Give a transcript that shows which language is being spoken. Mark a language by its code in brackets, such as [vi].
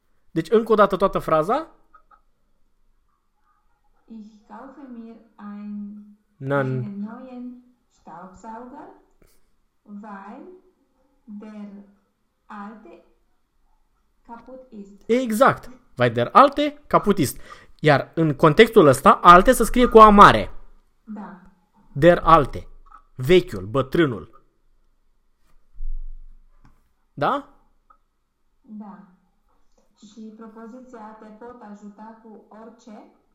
[ro] Deci încă o dată toată fraza. [de] Ich kaufe mir Nan. einen neuen Staubsauger, weil der alte kaputt ist. Exact. Vai der alte caputist. [ro] Iar în contextul ăsta, alte se scrie cu A mare. Da. [de] Der alte. [ro] Vechiul, bătrânul. Da? Da. Și propoziția te pot ajuta cu orice.